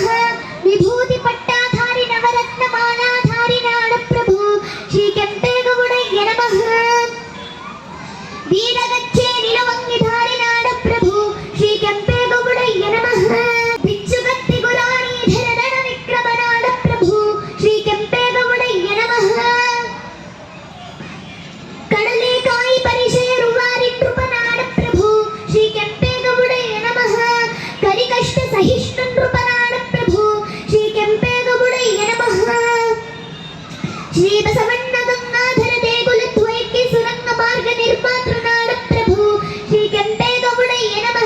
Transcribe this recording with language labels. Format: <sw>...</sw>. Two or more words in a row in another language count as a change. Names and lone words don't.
<kn>ವಿಭೂತಿ ಪಟ್ಟಾಧಾರಿ ನವರತ್ನ ಮಾಲಾಧಾರಿ ನಾಡ ಪ್ರಭು ಶ್ರೀ ಕೆಂಪೇಗೌಡಯ್ಯ ನಮಃ. ವೀರಗಚ್ಚೆ ನಿಲವಂಗಿಧಾರಿ ನಾಡ ಪ್ರಭು ಶ್ರೀ ಕೆಂಪೇಗೌಡಯ್ಯ ನಮಃ. ಬಿಚ್ಚುಗತ್ತಿ ಗುರಾಣೀಧರ ರಣ ವಿಕ್ರಮ ನಾಡ ಪ್ರಭು ಶ್ರೀ ಕೆಂಪೇಗೌಡಯ್ಯ ನಮಃ. ಕಡಲೆಕಾಯಿ ಪರಿಚಯ ರುವಾರಿ ನೃಪನಾಡ ಪ್ರಭು ಶ್ರೀ ಕೆಂಪೇಗೌಡಯ್ಯ ನಮಃ. ಕರಿಕಷ್ಟ ಸಹಿಷ್ಣು ನೃಪನಾಡ ಪ್ರಭು ಶ್ರೀ ಕೆಂಪೇಗೌಡಯ್ಯ ನಮಃ. ಶ್ರೀ ಬಸವಣ್ಣ ಗಂಗಾಧರ ದೇಗುಲ ದ್ವೈತಿ ಸುರಂಗ ಮಾರ್ಗ ನಿರ್ಮಾತೃ ನಾಡ ಪ್ರಭು ಶ್ರೀ ಕೆಂಪೇಗೌಡಯ್ಯ ನಮಃ.</kn>